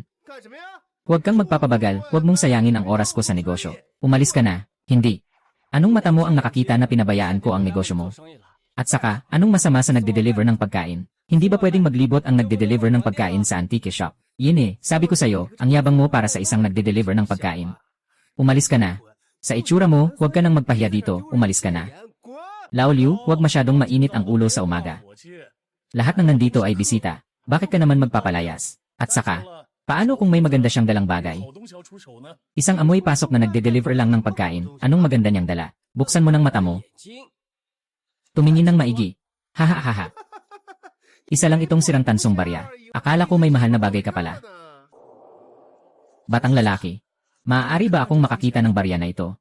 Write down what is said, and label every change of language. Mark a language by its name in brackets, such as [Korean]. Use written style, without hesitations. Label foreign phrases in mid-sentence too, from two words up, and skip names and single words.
[Chinese] 干什么呀？ [Filipino] Huwag kang magpapabagal, huwag mong sayangin ang oras ko sa negosyo. Umalis ka na. Hindi. Anong mata mo ang nakakita na pinabayaan ko ang negosyo mo? [Chinese] 生意了。 [Filipino] At saka, anong masama sa nagde-deliver ng pagkain? Hindi ba pwedeng maglibot ang nagde-deliver ng pagkain sa antique shop? Yun eh, sabi ko sa'yo, ang yabang mo para sa isang nagde-deliver ng pagkain. Umalis ka na. Sa itsura mo, huwag ka nang magpahiya dito, umalis ka na. [Chinese] 滚！ [Filipino] Lao Liu, huwag masyadong mainit ang ulo sa umaga. [Chinese] 我去， [Filipino] Lahat ng nandito ay bisita. Bakit ka naman magpapalayas? At saka, paano kung may maganda siyang dalang bagay? [Chinese] 好东西要出手呢。 [Filipino] Isang amoy pasok na nagde-deliver lang ng pagkain, anong maganda niyang dala? Buksan mo ng mata mo, [Chinese] 眼睛 [Filipino] tumingin ng maigi. Hahaha. Isa lang itong sirang tansong barya. Akala ko may mahal na bagay ka pala. Batang lalaki. Maaari ba akong makakita ng barya na ito?